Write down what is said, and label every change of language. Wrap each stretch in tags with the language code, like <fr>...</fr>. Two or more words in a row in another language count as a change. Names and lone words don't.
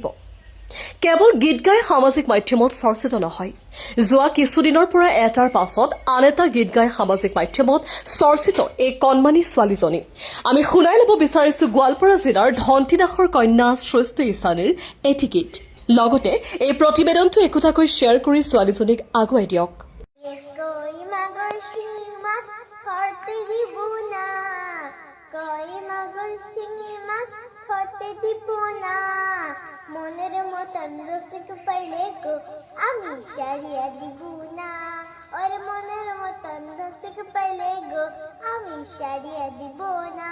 <as>কেৱল গীত গাই সামাজিক মাধ্যমত চৰ্চিত নহয়, যোৱা কিছুদিনৰ পৰা এটাৰ পাছত আন এটা গীত গাই সামাজিক মাধ্যমত চৰ্চিত এই কণমানি ছোৱালীজনী। আমি শুনাই ল'ব বিচাৰিছো গোৱালপাৰা জিলাৰ ধন্তি দাসৰ কন্যা সৃষ্টি ঈশানীৰ এটি গীত। লগতে এই প্ৰতিবেদনটো একোটাকৈ শ্বেয়াৰ কৰি ছোৱালীজনীক আগুৱাই দিয়ক।</as> <bn>মনের মতন রসিক পাইলে গো আমি সারিয়া দিব না, ওর মনের মতন রসিক পাইলে গো আমি সারিয়া দিব না।</bn>